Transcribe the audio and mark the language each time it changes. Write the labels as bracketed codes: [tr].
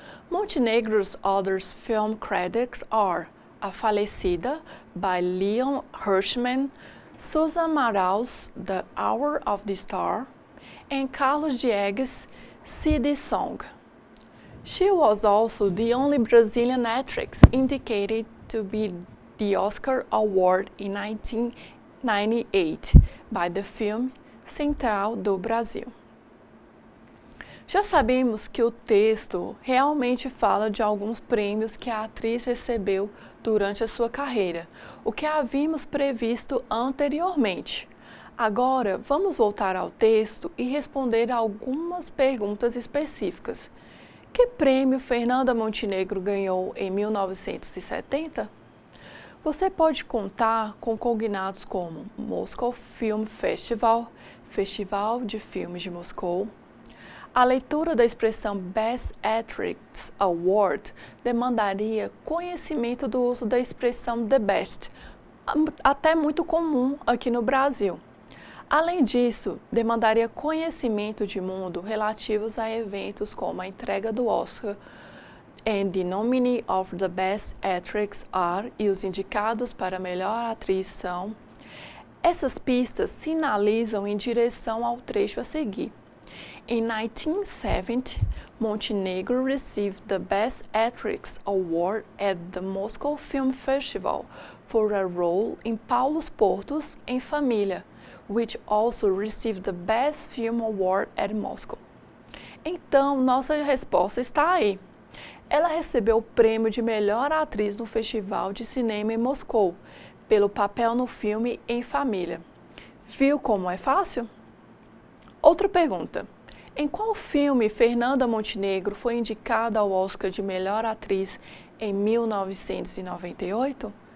[en] Montenegro's other film credits are A Falecida by Leon Hirschman, Susan Marau's The Hour of the Star, and Carlos Diegues' CD Song. She was also the only Brazilian actress indicated to be the Oscar Award in 1998 by the film Central do Brasil. [pt] Já sabemos que o texto realmente fala de alguns prêmios que a atriz recebeu durante a sua carreira, o que havíamos previsto anteriormente. Agora, vamos voltar ao texto e responder algumas perguntas específicas. Que prêmio Fernanda Montenegro ganhou em 1970? Você pode contar com cognatos como Moscow Film Festival, Festival de Filmes de Moscou. A leitura da expressão Best Actress Award demandaria conhecimento do uso da expressão The Best, até muito comum aqui no Brasil. Além disso, demandaria conhecimento de mundo relativos a eventos como a entrega do Oscar, [en] and the nominee of the Best Actress are, [pt] e os indicados para melhor atriz são. Essas pistas sinalizam em direção ao trecho a seguir. [en] In 1970, Montenegro received the Best Actress Award at the Moscow Film Festival for a role in Paulos Portos em Família, which also received the Best Film Award at Moscow. [pt] Então, nossa resposta está aí. Ela recebeu o prêmio de melhor atriz no Festival de Cinema em Moscou, pelo papel no filme Em Família. Viu como é fácil? Outra pergunta. Em qual filme Fernanda Montenegro foi indicada ao Oscar de melhor atriz em 1998?